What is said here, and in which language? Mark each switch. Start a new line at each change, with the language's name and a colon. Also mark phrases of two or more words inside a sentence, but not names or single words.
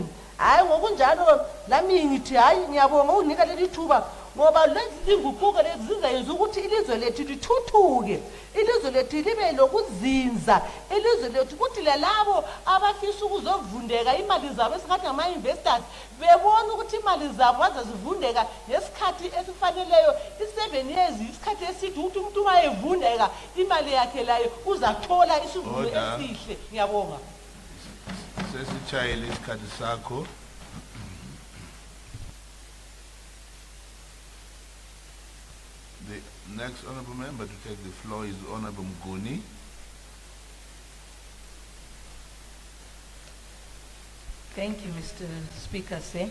North Ndebele: Hayi ngokunjalo lami ngithi hayi ngiyabonga unika leli thuba ngoba lezi zinguquko lezi zizayenza ukuthi ilizwe lethu lithuthuke, ilizwe lethu libe lokuzinza, ilizwe lethu ukuthi lalabo abafisa ukuzovundeka imali zabo esingathi ngama-investors bebona ukuthi imali zabo azazivundeka ngesikhathi esifaneleyo. I-7 years isikhathi esithi ukuthi umuntu uma evundeka imali yakhe layo uzathola isivuno esihle. Ngiyabonga. Sesitshayele isikhathi sakho.
English: The next honorable member to take the floor is Honorable Mguni. Thank you, Mr. Speaker, sir.